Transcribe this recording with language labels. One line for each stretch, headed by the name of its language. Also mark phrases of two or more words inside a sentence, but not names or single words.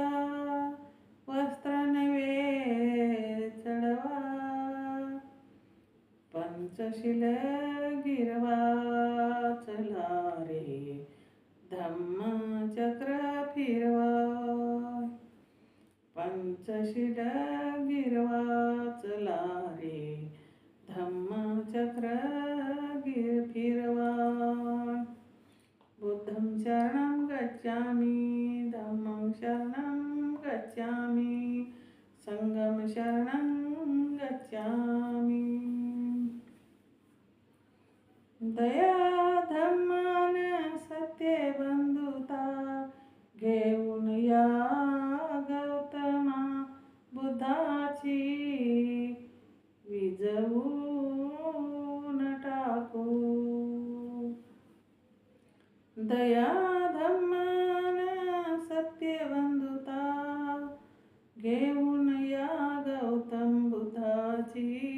Marathi: वस्त्र नवे चढवा, पंचशील गिरवा चला रे, धम्मचक्र फिरवा. पंचशील गिरवा चला रे, धम्मचक्र फिरवा.
Pali: बुद्धं शरणं गच्छामि, धम्मं शरणं गच्छामि, संघं शरणं गच्छामि.
Marathi: दया धम्मान सत्य बंधुता, घेऊन या गौतमा बुद्धाची. विझवून टाकू, दया धम्मान सत्य बंधुता, घेऊन या गौतम बुद्धाची.